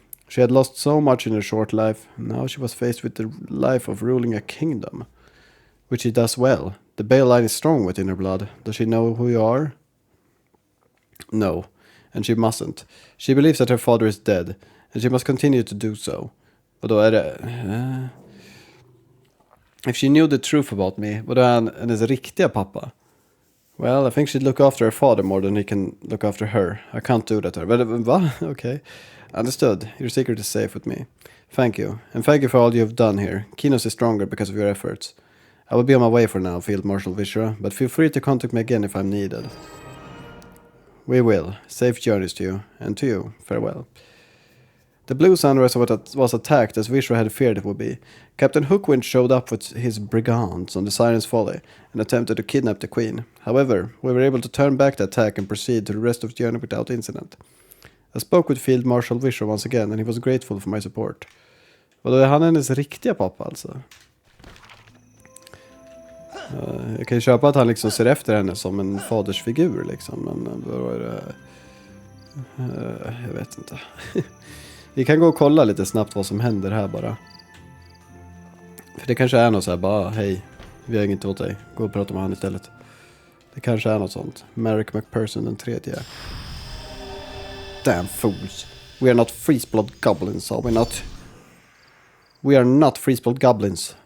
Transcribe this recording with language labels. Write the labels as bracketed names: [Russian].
[English] She had lost so much in her short life, and now she was faced with the life of ruling a kingdom. Which she does well. The Bale line is strong within her blood. Does she know who you are? No, and she mustn't. She believes that her father is dead, and she must continue to do so. But [Swedish] då är det... [English] If she knew the truth about me, [Swedish] vad är hennes riktiga pappa? [English] Well, I think she'd look after her father more than he can look after her. I can't do that to her. But, [Swedish] va? [English] Okay. Understood. Your secret is safe with me. Thank you. And thank you for all you've done here. Kinos is stronger because of your efforts. I will be on my way for now, Field Marshal Vishra, but feel free to contact me again if I'm needed. We will. Safe journeys to you. And to you. Farewell. The Blue Sunrise was attacked as Vishra had feared it would be. Captain Hookwind showed up with his brigands on the Siren's Folly and attempted to kidnap the Queen. However, we were able to turn back the attack and proceed to the rest of the journey without incident. I spoke with Field Marshal Vishra once again and he was grateful for my support. [Swedish] Och då är han hennes riktiga pappa alltså? Jag kan ju köpa att han liksom ser efter henne som en fadersfigur liksom, men då är det... jag vet inte. Vi kan gå och kolla lite snabbt vad som händer här bara. För det kanske är något så här, bara hej, vi har inget åt dig. Gå och prata med han istället. Det kanske är något sånt. [English] Merrick McPherson [Swedish] den tredje. [English] Damn fools. We are not freeze-blood goblins, are we not? We are not freeze-blood goblins.